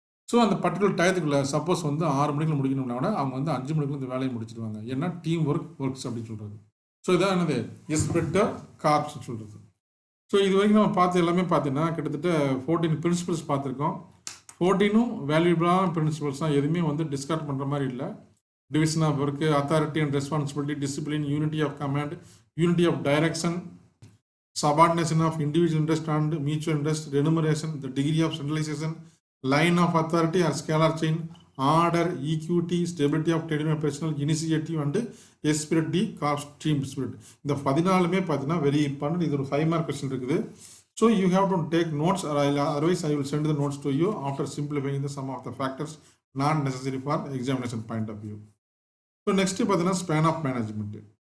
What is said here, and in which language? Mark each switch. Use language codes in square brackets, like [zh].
[ta] So அந்த particular டயத்துக்குள்ளே suppose வந்து 6 மணிக்குள்ள முடிக்கணும்னா கூட அவங்க வந்து 5 மணிக்குள்ள இந்த வேலையை முடிச்சிடுவாங்க. ஏன்னா டீம் ஒர்க்ஸ் அப்படின்னு சொல்கிறது. ஸோ இதான் என்னது எஸ்பெக்ட் கார்ப்ஸ் சொல்கிறது. ஸோ இது வரைக்கும் நம்ம பார்த்து எல்லாமே பார்த்தீங்கன்னா கிட்டத்தட்ட 14 பிரின்சிபல்ஸ் பார்த்துருக்கோம். 14ம் வேல்யூபிளான பிரின்சிபல்ஸ் தான், எதுவுமே வந்து டிஸ்கார்ட் பண்ணுற மாதிரி இல்லை. [en] Division of work, authority and responsibility, discipline, unity of command, unity of direction, subordination of individual interest and mutual interest, remuneration, the degree of centralization, line of authority or scalar chain, order, equity, stability of tenure, personal initiative and spirit de corps team spirit. [ta] இந்த 14மே பார்த்தீங்கன்னா [en] Very important. [ta] இது ஒரு 5 mark question இருக்குது. [en] So you have to take notes, otherwise I will send the notes to you after simplifying the sum of the factors not necessary for examination point of view. So next பார்த்தீங்கன்னா span of management.